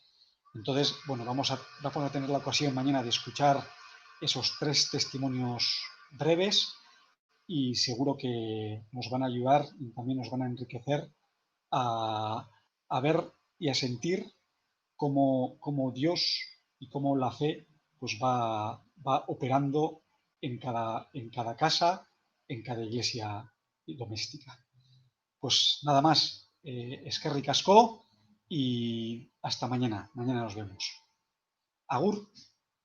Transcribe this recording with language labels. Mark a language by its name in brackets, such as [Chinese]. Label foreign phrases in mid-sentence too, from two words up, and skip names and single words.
[Spanish] Entonces, bueno, vamos a tener la ocasión mañana de escuchar esos 3 testimonios breves y seguro que nos van a ayudar y también nos van a enriquecer a ver y a sentir cómo Dios y cómo la fe pues va operando en cada casa, en cada iglesia doméstica. Pues nada más, [Basque] eskerrik asko [Spanish] y hasta mañana. Mañana nos vemos. Agur.